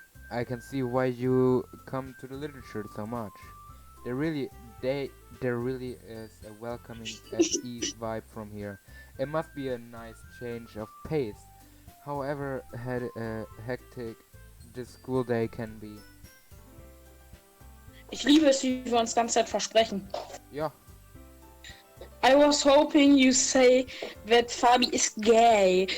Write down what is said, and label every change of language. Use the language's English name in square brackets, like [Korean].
[English] I can see why you come to the literature so much. There really, they, there really is a welcoming, at ease vibe from here. It must be a nice change of pace. However, hectic this school day can be. [German] Ich liebe es, wie wir uns ganze Zeit versprechen. Ja, [English] I was hoping you say that Fabi is gay.